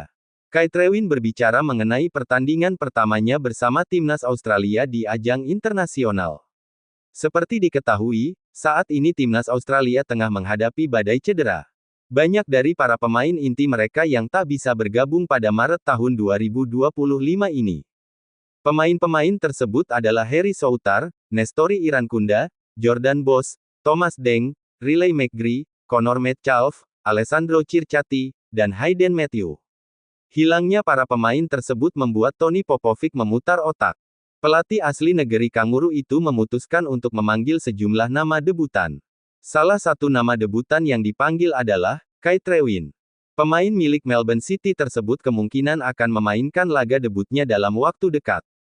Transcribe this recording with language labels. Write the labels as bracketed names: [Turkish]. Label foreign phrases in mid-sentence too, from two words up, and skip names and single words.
[Indonesian] Kaitrewin berbicara mengenai pertandingan pertamanya bersama timnas Australia di ajang internasional. Seperti diketahui, saat ini timnas Australia tengah menghadapi badai cedera. Banyak dari para pemain inti mereka yang tak bisa bergabung pada Maret tahun 2025 ini. Pemain-pemain tersebut adalah Harry Soutar, Nestori Irankunda, Jordan Bos, Thomas Deng, Riley McGree, Connor Metcalf, Alessandro Circati, dan Hayden Matthew. Hilangnya para pemain tersebut membuat Tony Popovic memutar otak. Pelatih asli negeri kanguru itu memutuskan untuk memanggil sejumlah nama debutan. Salah satu nama debutan yang dipanggil adalah Kaitrewin. Pemain milik Melbourne City tersebut kemungkinan akan memainkan laga debutnya dalam waktu dekat.